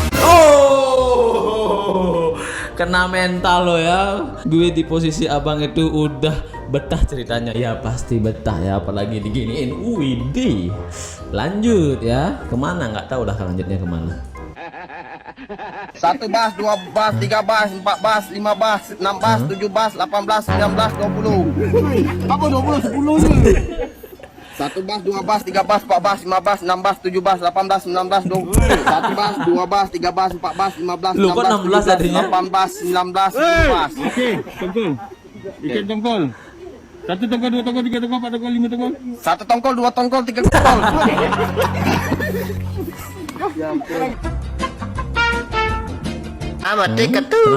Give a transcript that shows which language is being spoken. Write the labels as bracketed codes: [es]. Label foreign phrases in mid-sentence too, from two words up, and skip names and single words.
[id] Oh, kena mental lo ya. Gue di posisi abang itu udah betah ceritanya. Ya pasti betah ya, apalagi diginiin. Widih. Lanjut ya. Kemana nggak tahu dah lanjutnya kemana. 1 bas, 2 bas, 3 bas, 4 bas, 5 bas, 6 bas, 7 bas, 18, 19, 20. Apa 20, 10 ni? 1 bas, 2 bas, 3 bas, 4 bas, 5 bas, 6 bas, 7 bas, 18, 19, 20. 1 bas, 2 bas, 3 bas, 4 bas, 15, 16, Lu kok 16 tadinya? 18, 19, 20 bas. Okey, tongkol. Ikan tongkol. 1 tongkol, 2 tongkol, 3 tongkol, 4 tongkol, 5 tongkol. 1 tongkol, 2 tongkol, 3 tongkol. Amat dekat tuh.